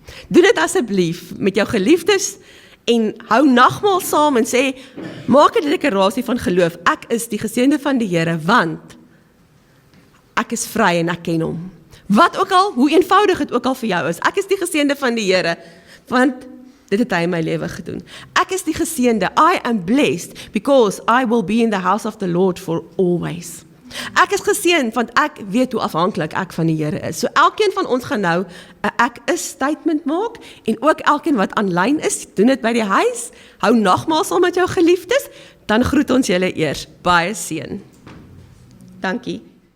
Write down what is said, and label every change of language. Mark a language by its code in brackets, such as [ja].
[af] Doen dit asseblief met jou geliefdes en hou nagmaal saam en sê, maak 'n deklarasie van geloof. Ek is die geseënde van die Here, want ek is vry en ek ken hom. Wat ook al, hoe eenvoudig het ook al vir jou is, ek is die geseënde van die Here, want dit het hy in my lewe gedoen. Ek is die geseënde, [en] I am blessed, because I will be in the house of the Lord for always. [af] Ek is geseënd, want ek weet hoe afhanklik ek van die Here is. So elkeen van ons gaan nou 'n ek is statement maak, en ook elkeen wat aanlyn is, doen dit by die huis, hou nagmaal saam met jou geliefdes, dan groet ons julle eers. Baie seën. Dankie.